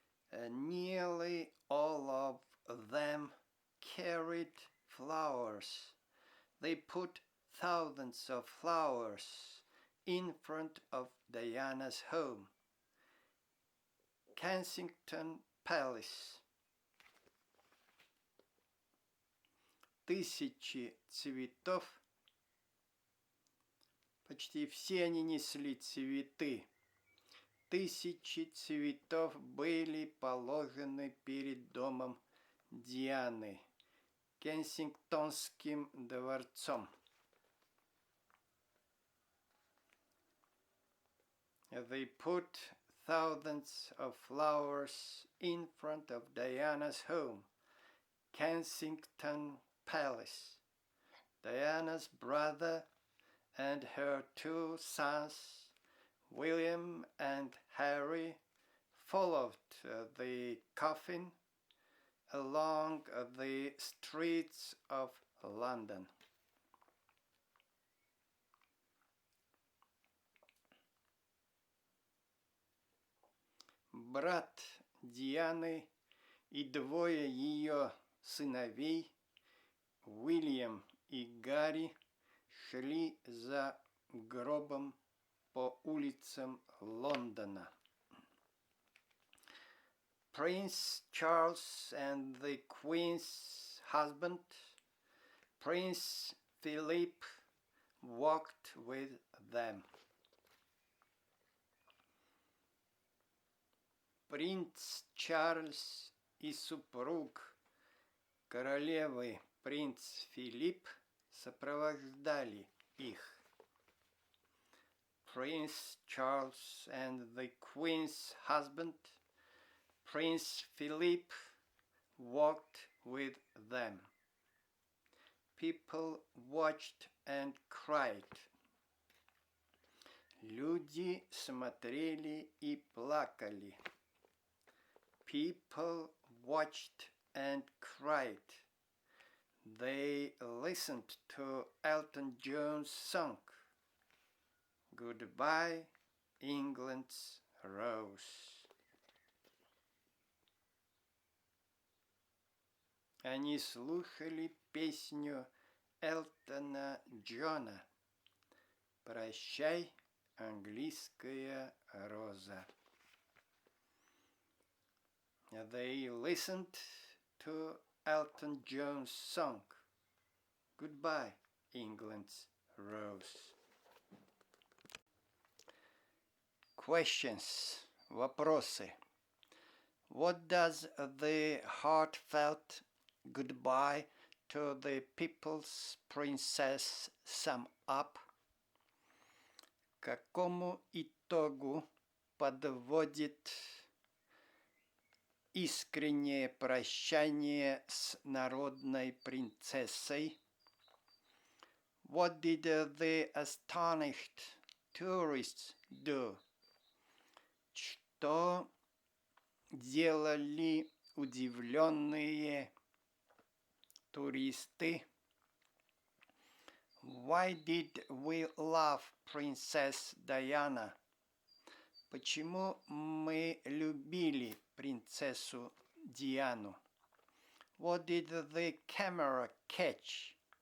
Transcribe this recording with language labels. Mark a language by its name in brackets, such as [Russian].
[English] Nearly all of them carried flowers. They put thousands of flowers in front of Diana's home, Kensington Palace. [Russian] Тысячи цветов, почти все они несли цветы. Тысячи цветов были положены перед домом Дианы, Кенсингтонским дворцом. [English] They put thousands of flowers in front of Diana's home, Kensington Palace. Diana's brother and her 2 sons, William and Harry, followed the coffin along the streets of London. [Russian] Брат Дианы и 2 ее сыновей, Уильям и Гарри, шли за гробом по улицам Лондона. [English] Prince Charles and the Queen's husband, Prince Philip, walked with them. [Russian] Принц Чарльз и супруг королевы принц Филипп сопровождали их. [English] Prince Charles and the Queen's husband, Prince Philip, walked with them. People watched and cried. [Russian] Люди смотрели и плакали. [English] People watched and cried. They listened to Elton John's song, Goodbye, England's Rose. [Russian] Они слушали песню Элтона Джона «Прощай, английская роза». [English] They listened to Elton John's song Goodbye, England's Rose. Questions. Вопросы. What does the heartfelt goodbye to the people's princess sum up? [Russian] К какому итогу подводит искреннее прощание с народной принцессой? [English] What did the astonished tourists do? [Russian] Что делали удивленные туристы? [English] Why did we love Princess Diana? [Russian] Почему мы любили принцессу Диану? [English] What did the camera catch?